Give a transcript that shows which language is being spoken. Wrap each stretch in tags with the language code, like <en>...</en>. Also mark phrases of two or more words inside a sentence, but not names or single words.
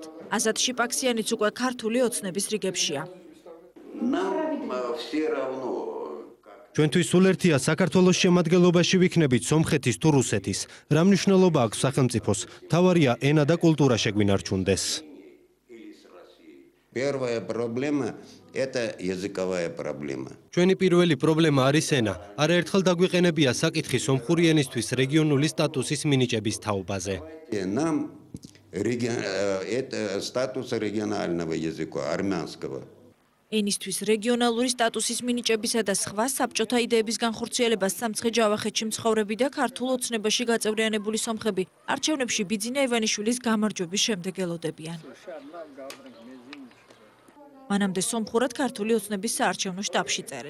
<ka>ასად შიპაქსიანიც უკვე ქართული ოცნების რიგებშია. ჩვენთვის სულ ერთია საქართველოს შემადგენლობაში ვიქნებით სომხეთის თუ რუსეთის. რა მნიშვნელობა აქვს სახელმწიფოს? თავარია ენა და კულტურა შეგვინარჩუნდეს.</ka> <ru>Первая проблема – это языковая проблема.</ru> <ka>ჩვენი პირველი პრობლემა არის ენა. არაერთხელ დაგვიყენებია საკითხი სომხური ენისთვის რეგიონული სტატუსის მინიჭების თაობაზე.</ka> <ru>Нам это статус регионального языка, армянского.</ru> <ka>ენისთვის რეგიონალური სტატუსის მინიჭებისა და სხვა საბჭოთა იდეების განხორციელებას სამცხე ჯავახეთში მცხოვრები და ქართულ ოცნებაში გაწევრიანებული სომხები არჩევნებში ბიძინა ივანიშვილის გამარჯვების შემდეგ ელოდებიან. მანამდე სომხურად ქართული ოცნების საარჩევნო შტაბში წერენ.</ka>